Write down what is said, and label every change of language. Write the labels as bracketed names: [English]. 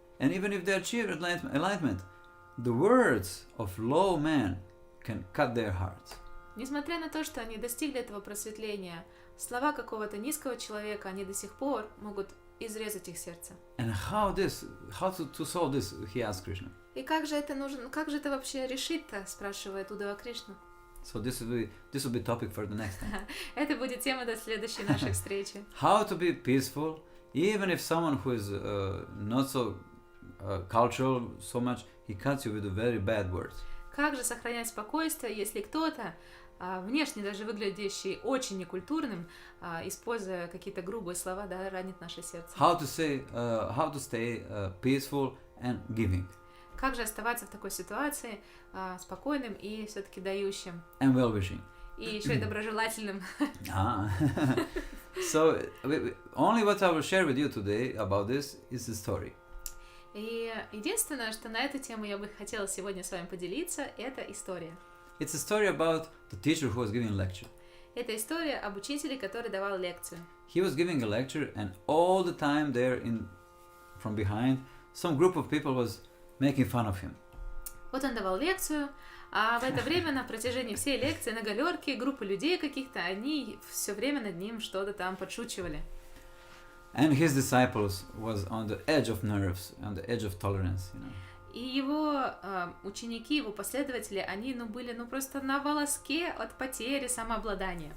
[English] And even if they achieve enlightenment, the words of low man can cut their hearts. [Russian] Несмотря на то, что они достигли этого просветления, слова какого-то низкого человека, они до сих пор могут изрезать их сердце. [English] And how to solve this? He asked Krishna. [Russian] И как же это вообще решить-то, спрашивает Уддава Кришну. [English] So this will be topic for the next time. [Russian] Это будет тема до следующей нашей встречи. [English] How to be peaceful, even if someone who is not so cultural so much, he cuts you with very bad words. [Russian] Как же сохранять спокойствие, если кто-то, внешне даже выглядящий очень некультурным, используя какие-то грубые слова, да, ранит наше сердце? [English] How to stay peaceful and giving. [Russian] Как же оставаться в такой ситуации спокойным и все-таки дающим? [English] And well-wishing. [Russian] И еще и доброжелательным. [English] So, only what I will share with you today about this is the story. [Russian] И единственное, что на эту тему я бы хотела сегодня с вами поделиться, это история. [English] It's a story about the teacher who was giving a lecture. [Russian] Это история об учителе, который давал лекцию. [English] He was giving a lecture, and all the time there from behind, some group of people was making fun of him. [Russian] Вот он давал лекцию, а в это время на протяжении всей лекции на галерке группа людей каких-то, они все время над ним что-то там подшучивали. [English] And his disciples was on the edge of nerves, on the edge of tolerance, you know. [Russian] И его ученики, его последователи, они были просто на волоске от потери самообладания.